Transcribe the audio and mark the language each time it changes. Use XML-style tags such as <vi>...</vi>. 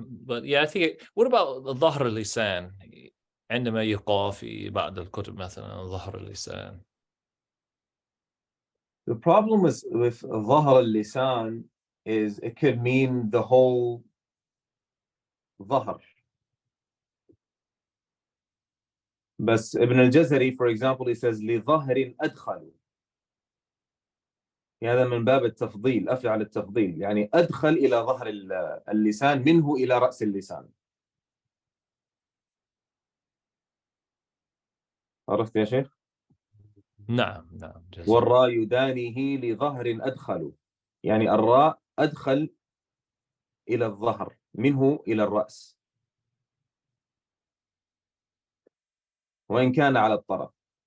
<en>But yeah, I think what about</en> <ar>ظهر اللسان عندما يقع في بعض الكتب مثلا ظهر اللسان.</ar> <en>The problem with ظهر اللسان is it could mean the whole ظهر.</en> <ar>بس</ar> <en>Ibn al-Jazari, for example, he says</en> <ar>لظهر أدخل. هذا من باب التفضيل، أفعل التفضيل، يعني أدخل إلى ظهر اللسان منه إلى رأس اللسان. عرفت يا شيخ؟ نعم نعم. والراء يدانيه لظهر أدخل، يعني الراء أدخل إلى الظهر منه إلى الرأس وإن كان على الطرف.</ar>